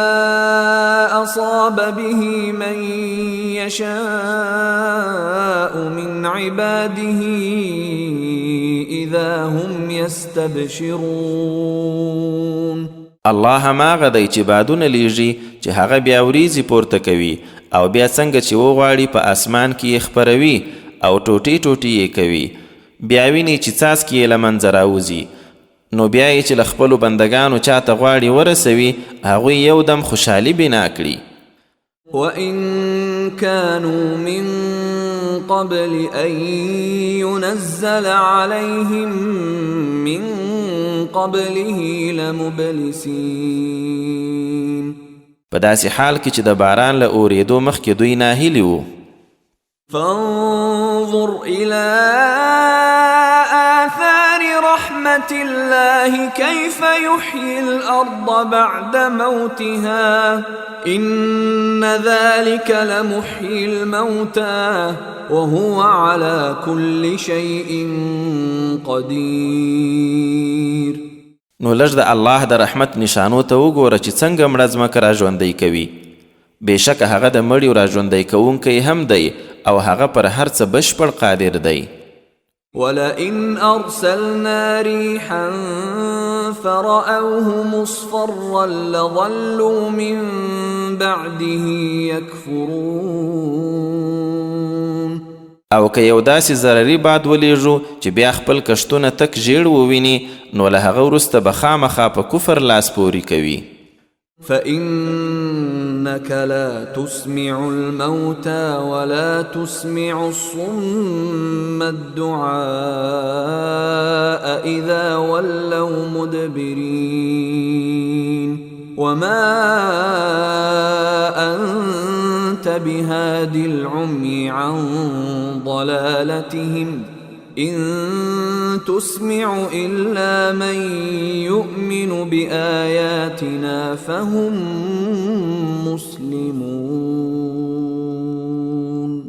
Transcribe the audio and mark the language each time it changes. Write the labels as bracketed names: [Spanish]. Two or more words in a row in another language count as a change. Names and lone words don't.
[Arabic] أصاب به من يشاء من عباده إذا هم يستبشرون. [Pashto] الله هماغه دی چې بادونه لیږي چې هغه بیا وریځې پورته کوي او بیا څنګه چې وغواړي په اسمان کې یې خپروي او ټوټې ټوټې یې کوي بیا ویني چې څاڅکي یې له منځه راوځي نو بیا یې چې له خپلو بندګانو چاته غواړي ورسوي هغوی یو دم خوشحالي بنا کړي. [Arabic] وَإِن كَانُوا مِن قَبْلِ أَن يُنَزَّلَ عَلَيْهِم مِّن قَبْلِهِ لَمُبْلِسِينَ. [Pashto] په داسې حال کې چې د باران له اورېدو مخکې دوی ناهیلي وو. [Arabic] فانظر إلى آثار رحمة الله كيف يحيي الأرض بعد موتها إن ذلك لمحيي الموتى وهو على كل شيء قدير. [Pashto] نو لږ د الله د رحمت نشانو ته وګوره چې څنګه مړه ځمکه راژوندی کوي بېشکه هغه د مړیو راژوندی کوونکی هم دی او هغه پر هر څه بشپړ قادر دی. [Arabic] ولئن أرسلنا ريحا فرأوه مصفرا لظلوا من بعده يكفرون. [Pashto] او که یو داسې ضرري باد ولیږو چې بیا خپل کشتونه تک ژیړ وویني نو له هغه وروسته به خامخا په کفر لاس پوري کوي. [Arabic] فإنك لا تسمع الموتى ولا تسمع الصم الدعاء إذا ولوا مدبرين وما أنت بهاد العمي عن ضلالتهم إن تسمع إلا من يؤمن بآياتنا فهم مسلمون.